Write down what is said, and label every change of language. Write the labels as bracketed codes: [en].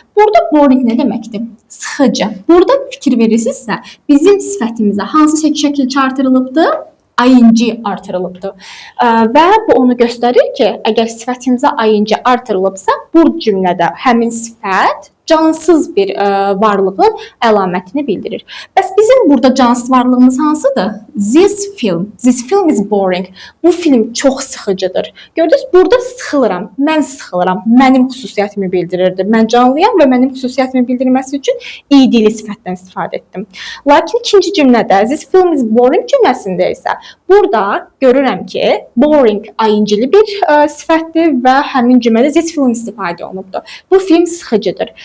[az] Burada boring nə deməkdir? Sıxıcı. Burada fikir verirsinizsə, bizim sifətimizə hansı şəkil artırılıbdır? ing artırılıbdır. Və bu onu göstərir ki, əgər sifətimizə ing artırılıbsa, bu cümlədə həmin sifət cansız bir varlığın əlamətini bildirir. Bəs bizim burada cansız varlığımız hansıdır? [en] This film is boring. [az] Bu film çox sıxıcıdır. Gördünüz, burada sıxılıram, mən sıxılıram, mənim xüsusiyyətimi bildirirdi. Mən canlıyam və mənim xüsusiyyətimi bildirməsi üçün idli sifətdən istifadə etdim. Lakin ikinci cümlədə, [en] this film is boring [az] cümləsində isə, burada görürəm ki, boring ingli bir sifətdir və həmin cümlədə this film istifadə olunubdur. Bu film sıxıcıdır.